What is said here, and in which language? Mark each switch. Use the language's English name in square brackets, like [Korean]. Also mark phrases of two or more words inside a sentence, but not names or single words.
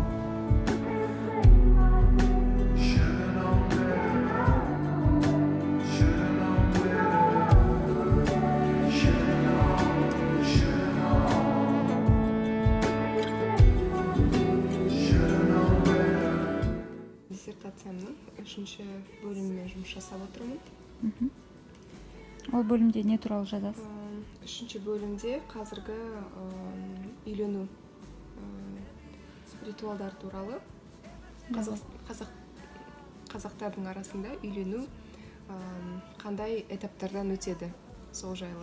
[English] Should've known better. Should've known better. Should've known, should've known. Should've known better. [Kazakh] Диссертациямның 3-ші бөлімімен жұмыс жасап отырмын. Ол бөлімде не туралы жазасыз? 3-ші бөлімде қазіргі үйлену ритуалдар туралы қазақтардың арасында үйлену қандай этаптардан өтеді, сол жайлы.